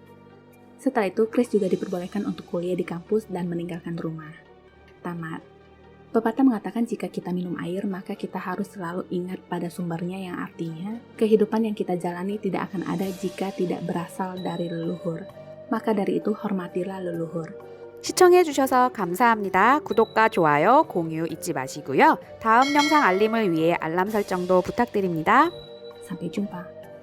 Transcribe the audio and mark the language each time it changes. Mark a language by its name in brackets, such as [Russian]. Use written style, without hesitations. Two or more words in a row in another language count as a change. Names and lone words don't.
[Indonesian] Setelah itu Chris juga diperbolehkan untuk kuliah di kampus dan meninggalkan rumah. Tamat. Pepatah mengatakan jika kita minum air maka kita harus selalu ingat pada sumbernya, yang artinya kehidupan yang kita jalani tidak akan ada jika tidak berasal dari leluhur. Maka dari itu hormatilah leluhur. [Korean] 시청해주셔서 감사합니다. 구독과 좋아요, 공유 잊지 마시고요. 다음 영상 알림을 위해 알람 설정도 부탁드립니다. [Indonesian] Sampai jumpa.